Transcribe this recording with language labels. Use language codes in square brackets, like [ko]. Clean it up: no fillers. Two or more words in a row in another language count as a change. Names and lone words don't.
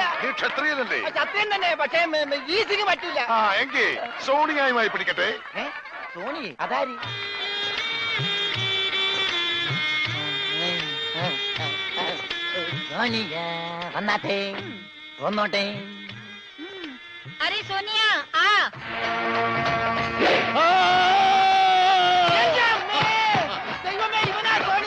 [ml] നീ ക്ഷത്രിയനല്ലേ? സത്യം തന്നെ, പക്ഷേ ഈസിക്ക് പറ്റൂല. എങ്കിൽ സോണിയായുമായി പിടിക്കട്ടെ. സോണി അതാരി? സോണിയ വന്നാട്ടെ, വന്നോട്ടെ. [hi] अरे सोनिया आ [ml] ദൈവമേ, ഇവനാ സോണിയ.